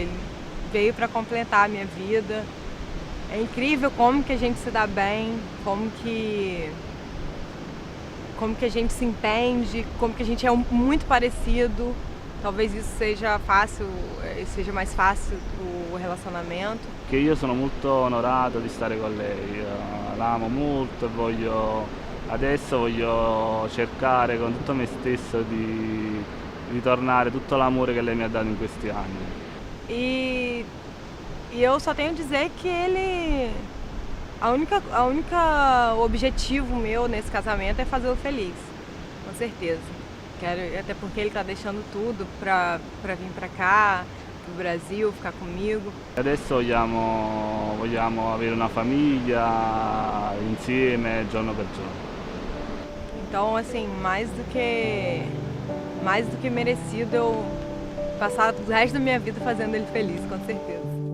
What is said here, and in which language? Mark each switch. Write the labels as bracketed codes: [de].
[pt] Ele veio pra completar a minha vida. É incrível como que a gente se dá bem, como que a gente se entende, como que a gente é muito parecido. Talvez isso seja mais fácil o relacionamento. [it] Che io sono molto onorato di stare con lei, la amo molto e adesso voglio cercare con tutto me stesso di ritornare tutto l'amore che lei mi ha dato in questi anni. [pt] E eu só tenho a dizer que a única objetivo meu nesse casamento é fazê-lo feliz, com certeza. Até porque ele está deixando tudo para vir para cá, pro Brasil, ficar comigo. [it] Adesso vogliamo avere una famiglia insieme giorno per giorno. [pt] Então, assim, mais do que merecido eu passar o resto da minha vida fazendo ele feliz, com certeza.